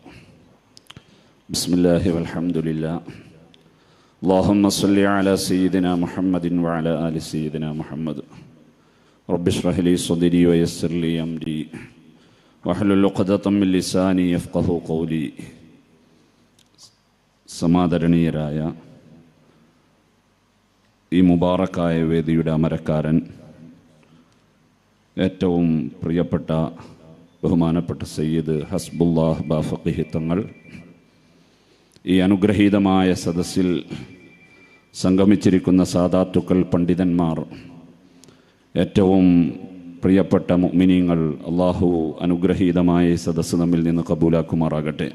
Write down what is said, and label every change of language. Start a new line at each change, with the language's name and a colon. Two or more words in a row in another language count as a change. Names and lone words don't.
Arabic: بسم الله والحمد لله. اللهم صل على سيدنا محمد وعلى آل سيدنا محمد. رب اشرح لي صدري ويسر لي أمري واحلل عقدة من لساني يفقهوا قولي.
Malayalam: സമാദരണീയരായ ഈ മുബാറക്കായ വേദിയുടെ അമരക്കാരൻ, ഏറ്റവും പ്രിയപ്പെട്ട ബഹുമാനപ്പെട്ട സയ്യിദ് ഹസ്ബുല്ലാഹ് ബാഫഖിഹി തങ്ങൾ, ഈ അനുഗ്രഹീതമായ സദസ്സിൽ സംഗമിച്ചിരിക്കുന്ന സാദാത്തുക്കൾ, പണ്ഡിതന്മാർ, ഏറ്റവും പ്രിയപ്പെട്ട മുഅ്മിനീങ്ങൾ, അള്ളാഹു അനുഗ്രഹീതമായ ഈ സദസ്സ് നമ്മിൽ നിന്ന് കബൂലാക്കുമാറാകട്ടെ.